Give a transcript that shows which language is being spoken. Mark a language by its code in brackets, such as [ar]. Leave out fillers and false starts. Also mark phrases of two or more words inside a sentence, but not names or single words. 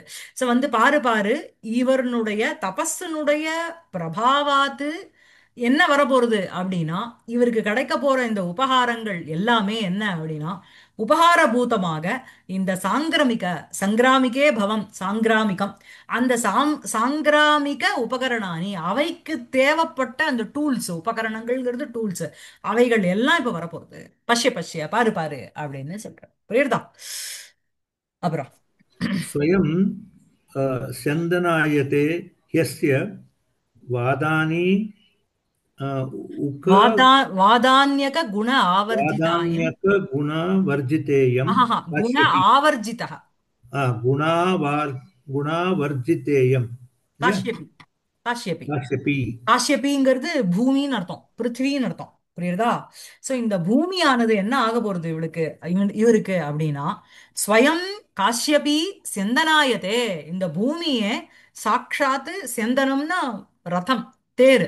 [ta] ஸோ வந்து பாரு பாரு, இவருடைய தபஸினுடைய பிரபாவாத்து என்ன வரப்போறது அப்படின்னா இவருக்கு கிடைக்க போற இந்த உபகாரங்கள் எல்லாமே என்ன அப்படின்னா உபகார பூதமாக இந்த சாங்கிரமிக, [sa] सङ्ग्रामिके भवम् साङ्ग्रामिकम्, [ta] அந்த [sa] साङ्ग्रामिक उपकरणानि, [ta] அவைக்கு தேவைப்பட்ட அந்த டூல்ஸ், உபகரணங்கள்ங்கிறது டூல்ஸ், அவைகள் எல்லாம் இப்ப வரப்போகுது. [sa] पश्य पश्य, [ta] பாரு பாரு அப்படின்னு சொல்றேன். புரியுறதா? அப்புறம் [sa] स्वयं स्यन्दनायते ह्यस्य वादानि उक वादा वादान्यक गुण आवर्जितायम्. वादान्यकगुणवर्जितेयं ஆஹா, குண काश्यपि. ஆவர்ஜிதா. गुणावार् गुणावर्जितेयं yeah काश्यपि. काश्यपि. काश्यपि. [ta] காஷ்யபிங்கிறது பூமின்னு அர்த்தம், பிருத்திவின்னு அர்த்தம். புரியுறதா? சோ இந்த பூமியானது என்ன ஆக போறது இவளுக்கு, இவருக்கு அப்படின்னா [sa] स्वयं काश्यपी स्यन्दनायते. [ta] இந்த பூமியே சாட்சாத்து செந்தனம்னா ரதம், தேர்.